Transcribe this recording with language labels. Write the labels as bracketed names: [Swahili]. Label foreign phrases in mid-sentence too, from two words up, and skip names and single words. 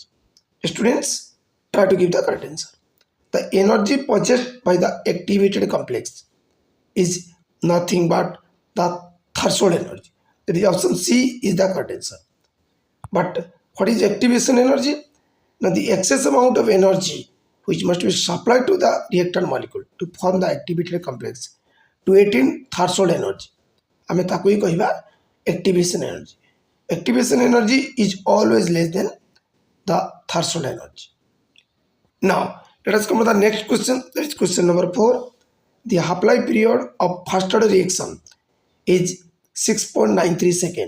[English] Students, try to give the correct answer. The energy purchased by the activated complex is nothing but the threshold energy. That is option C is the correct answer. But what is activation energy? Now the excess amount of energy which must be supplied to the reactant molecule to form the activated complex to attain threshold energy. [Odia] ଆମେ ତାକୁ ହିଁ କହିବା [English] activation energy. Activation energy is always less than the threshold energy. Now, let us come to the next question. That is question number 4. The half-life period of first order reaction is 6.93 seconds.